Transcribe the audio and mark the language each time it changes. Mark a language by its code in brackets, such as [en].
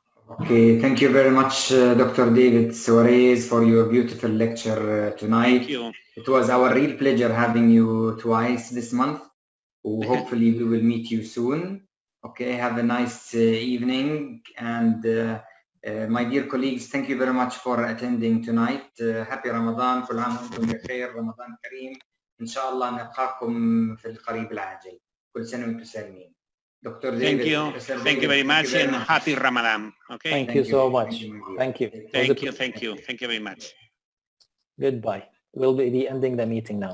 [en] Okay, thank you very much, Dr. David Suarez, for your beautiful lecture tonight. Thank you. It was our real pleasure having you twice this month. Hopefully we will meet you soon. Okay, have a nice evening. And my dear colleagues, thank you very much for attending tonight. Happy Ramadan. [ar] كل عام وانتم بخير. رمضان كريم. إن شاء الله نلقاكم في القريب العاجل. كل سنة وانتم سالمين. Dr. [en] Thank David, you. Thank you very much, and happy Ramadan. Okay. Thank you so much. Thank you. Thank you. Thank you. Thank you very much. Goodbye. We'll be ending the meeting now.